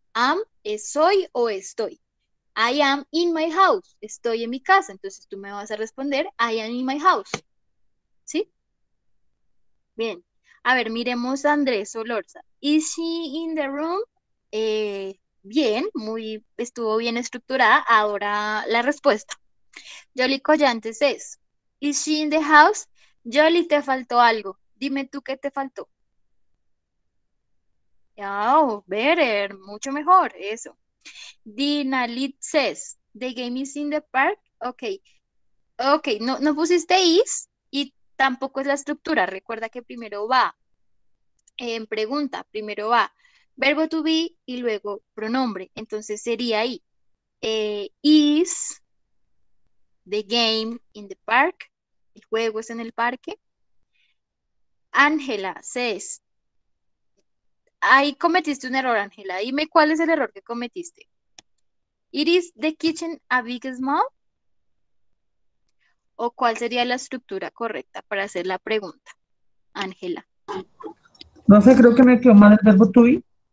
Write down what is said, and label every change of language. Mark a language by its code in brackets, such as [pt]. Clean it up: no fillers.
[es] Am es soy o estoy. [en] I am in my house. [es] Estoy en mi casa. Entonces tú me vas a responder [en] I am in my house. [es] ¿Sí? Bien. A ver, miremos a [en] Andrés Solorza. Is she in the room? [es] Bien, estuvo bien estructurada. Ahora la respuesta. [en] Jolly Collantes es, is she in the house? [es] Jolly, te faltó algo. Dime tú qué te faltó. [en] Oh, better, [es] mucho mejor, eso. [en] Dinalit says, the game is in the park. [es] Ok, no pusiste is y tampoco es la estructura. Recuerda que primero va en pregunta, primero va verbo to be y luego pronombre. Entonces sería ahí. [en] Is the game in the park. [es] El juego es en el parque. Ángela says, ahí cometiste un error, Ángela. Dime cuál es el error que cometiste. [en] It is the kitchen a big small? [es] ¿O cuál sería la estructura correcta para hacer la pregunta, Ángela? No sé, creo que me quedó mal el verbo to be.